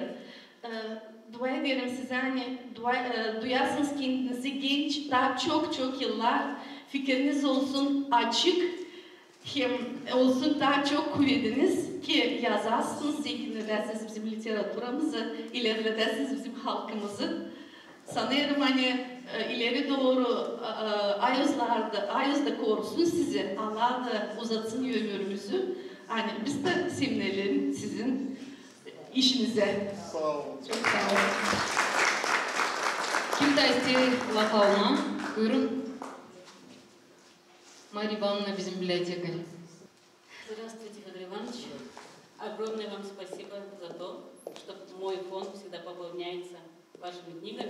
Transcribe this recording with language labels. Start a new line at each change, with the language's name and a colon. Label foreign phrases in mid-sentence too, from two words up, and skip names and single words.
Gagauz: Dua ederim size hani duyarsınız kendinizi genç daha çok yıllar fikriniz olsun açık hem olsun daha çok kuvvetiniz ki yazarsınız, zenginlersiniz bizim literatürümüzü, ilerlersiniz bizim halkımızı. Sanırım hani ileri doğru Ayaz'da korusun sizi, Allah da uzatsın ömrümüzü. Hani biz de sevinelim sizin işinize. Sağ olun. Çok sağ olun. Китайский Лохауна, buyurun. Марья Ивановна, bizim библиотекарь.
Russian: Здравствуйте, Федор Иванович. Огромное вам спасибо за то, что мой фонд всегда пополняется вашими книгами.